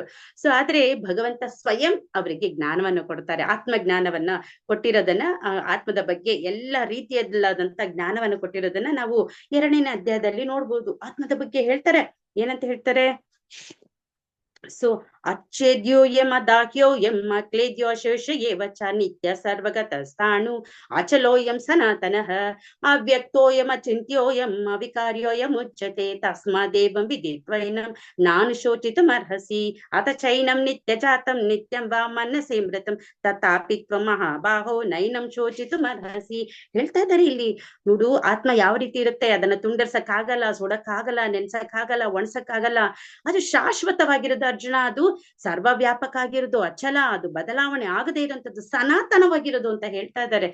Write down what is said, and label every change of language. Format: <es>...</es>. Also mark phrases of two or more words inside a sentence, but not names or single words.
<kn>ಸೊ ಆದ್ರೆ ಭಗವಂತ ಸ್ವಯಂ ಅವರಿಗೆ ಜ್ಞಾನವನ್ನು ಕೊಡ್ತಾರೆ. ಆತ್ಮಜ್ಞಾನವನ್ನ ಕೊಟ್ಟಿರೋದನ್ನ, ಆತ್ಮದ ಬಗ್ಗೆ ಎಲ್ಲಾ ರೀತಿಯಲ್ಲಾದಂತ ಜ್ಞಾನವನ್ನು ಕೊಟ್ಟಿರೋದನ್ನ ನಾವು 2ನೇ ಅಧ್ಯಾಯದಲ್ಲಿ ನೋಡ್ಬೋದು. ಆತ್ಮದ ಬಗ್ಗೆ ಹೇಳ್ತಾರೆ, ಏನಂತ ಹೇಳ್ತಾರೆ?</kn> <sa>ಸೊ ಅಚ್ಛೇದ್ಯೋಯಂ ಅದಾಹ್ಯೋಯಂ ಅಕ್ಲೇದ್ಯೋ ಶೇಷ ಏವ ಚ ನಿತ್ಯ ಸರ್ವಗತ ಸ್ಥಾಣು ಅಚಲೋಯಂ ಸನಾತನಃ ಅವ್ಯಕ್ತೋಯಂ ಅಚಿಂತ್ಯೋಯಂ ಅವಿಕಾರ್ಯೋಯಂ ಉಚ್ಯತೆ ತಸ್ಮಾದೇವಂ ವಿದಿತ್ವೈನಂ ನಾನು ಶೋಚಿತುಮರ್ಹಸಿ ಅಥ ಚೈನಂ ನಿತ್ಯ ಜಾತಂ ನಿತ್ಯಂ ವಾ ಮನಸೇ ಮೃತಂ ತಥಾಪಿ ತ್ವಂ ಮಹಾಬಾಹೋ ನೈನಂ ಶೋಚಿತುಮರ್ಹಸಿ.</sa> <kn>ಹೇಳ್ತಾ ಇದ್ದಾರೆ ಇಲ್ಲಿ, ನೋಡು ಆತ್ಮ ಯಾವ ರೀತಿ ಇರುತ್ತೆ, ಅದನ್ನ ತುಂಡರ್ಸಕ್ಕಾಗಲ್ಲ, ಸುಡಕ್ಕಾಗಲ್ಲ, ನೆನ್ಸಕ್ಕಾಗಲ್ಲ, ಒಣಸಕ್ಕಾಗಲ್ಲ. ಅದು ಶಾಶ್ವತವಾಗಿರೋದು ಅರ್ಜುನ, ಅದು ಸರ್ವವ್ಯಾಪಕ ಆಗಿರೋದು, ಅಚಲ, ಅದು ಬದಲಾವಣೆ ಆಗದೇ ಇರುವಂತದ್ದು, ಸನಾತನವಾಗಿರೋದು ಅಂತ ಹೇಳ್ತಾ ಇದ್ದಾರೆ.</kn>